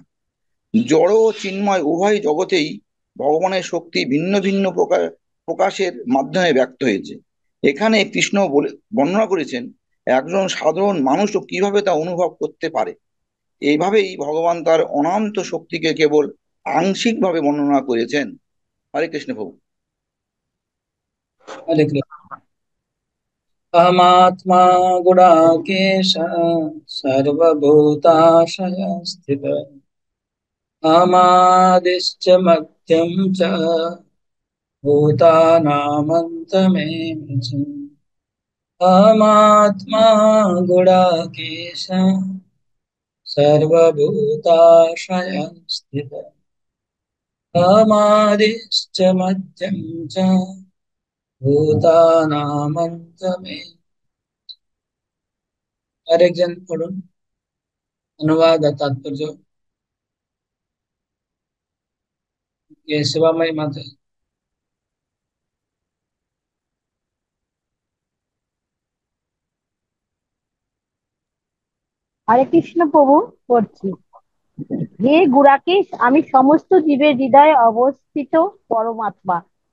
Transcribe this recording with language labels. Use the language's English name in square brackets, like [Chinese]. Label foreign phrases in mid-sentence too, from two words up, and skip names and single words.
[Bangla] জড় ও চিন্ময় উভয় জগতেই ভগবানের শক্তি ভিন্ন ভিন্ন প্রকাশের মাধ্যমে ব্যক্ত হয়েছে। এখানে কৃষ্ণ বর্ণনা করেছেন একজন সাধারণ মানুষও কিভাবে তা অনুভব করতে পারে। এইভাবেই ভগবান তার অনন্ত শক্তিকে কেবল আংশিকভাবে বর্ণনা করেছেন। হরে কৃষ্ণ প্রভু। [Sanskrit] हरे कृष्ण। अहमात्मा गुडाकेश सर्वभूताशय स्थित अहमादिश्च मध्यं च भूतानामन्तमेव च। अहमात्मा गुडाकेश सर्वभूताशय स्थित अहमादिश्च मध्यं च भूतानामन्तमेव। [Hindi] हर एक जन पढ़ो अनुवाद और तात्पर्य। ये शिवामय माता। [Bangla] হরে কৃষ্ণ প্রভু, পড়ছি। হে গুড়াকেশ, আমি সমস্ত জীবের হৃদয়ে অবস্থিত পরমাত্মা।